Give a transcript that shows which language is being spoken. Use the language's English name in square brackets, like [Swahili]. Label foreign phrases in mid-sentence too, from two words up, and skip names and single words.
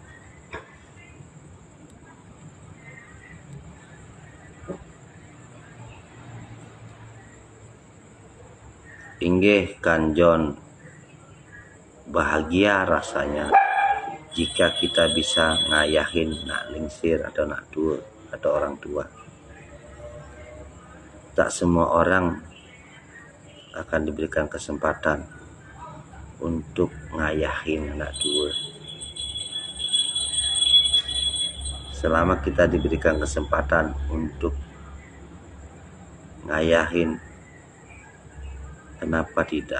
[Balinese] Inggih Kanjon, [Indonesian] bahagia rasanya jika kita bisa [Balinese] ngayahin nak lingsir [Indonesian] atau [Balinese] nak dur [Indonesian] atau orang tua. Tak semua orang akan diberikan kesempatan untuk ngayahin anak tua. Selama kita diberikan kesempatan untuk ngayahin, kenapa tidak?